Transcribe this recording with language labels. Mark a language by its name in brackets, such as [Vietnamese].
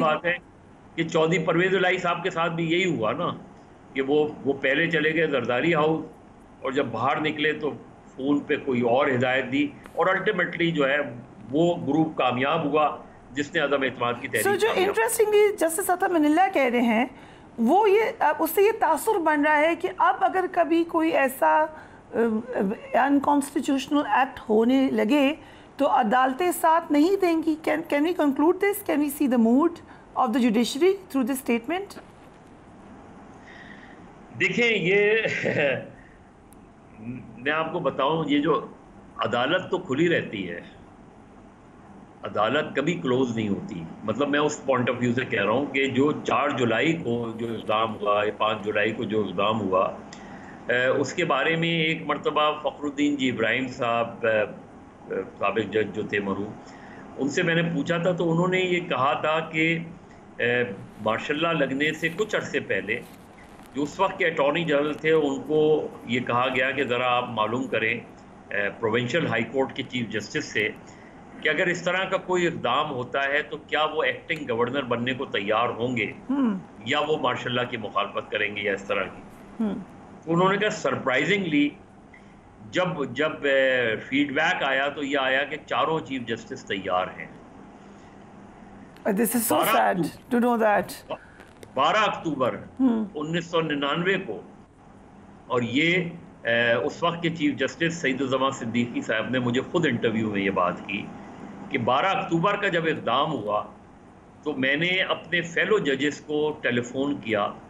[Urdu] بات ہے کہ چودھری پرویز الہی صاحب کے ساتھ بھی یہی ہوا نا, کہ وہ پہلے چلے گئے زرداری ہاؤس, اور جب باہر نکلے تو فون پہ کوئی اور ہدایت دی, اور الٹیمیٹلی جو ہے وہ گروپ کامیاب ہوا جس نے عدم اعتماد کی تحریک. جو انٹرسٹنگلی جسٹس عطا من اللہ کہہ رہے ہیں وہ یہ اس سے یہ تاثر بن رہا ہے کہ اب اگر کبھی کوئی ایسا انکانسٹیٹیوشنل ایکٹ ہونے لگے تو عدالتیں ساتھ نہیں دیں گی. [English] Can we conclude this, can we see the mood of the judiciary through this statement? [Urdu] دیکھیں یہ میں آپ کو بتاؤں, یہ جو عدالت تو کھلی رہتی ہے عدالت کبھی کلوز نہیں ہوتی. مطلب میں اس پوائنٹ آف ویو سے کہہ رہا ہوں کہ جو 4 جولائی کو جو اقدام ہوا، 5 جولائی کو جو اقدام ہوا، اس کے بارے میں ایک مرتبہ فخر الدین جی ابراہیم صاحب سابق جج جو تھے مرحوم، ان سے میں نے پوچھا تھا تو انہوں نے یہ کہا تھا کہ مارشل لا لگنے سے کچھ عرصے پہلے جو اس وقت کے اٹارنی جنرل تھے ان کو یہ کہا گیا کہ ذرا آپ معلوم کریں پروونشل ہائی کورٹ کے چیف جسٹس سے کہ اگر اس طرح کا کوئی اقدام ہوتا ہے تو کیا وہ ایکٹنگ گورنر بننے کو تیار ہوں گے یا وہ مارشل لا کی مخالفت کریں گے یا اس طرح کی. انہوں نے کہا سرپرائزنگلی جب فیڈ بیک آیا تو یہ آیا کہ چاروں چیف جسٹس تیار ہیں. [English] This is so sad to know that. [Urdu] 12 اکتوبر 1999 کو، اور یہ اس وقت کے چیف جسٹس سعید الزمان صدیقی صاحب نے مجھے خود انٹرویو میں یہ بات کی کہ 12 اکتوبر کا جب اقدام ہوا تو میں نے اپنے فیلو ججز کو ٹیلی فون کیا.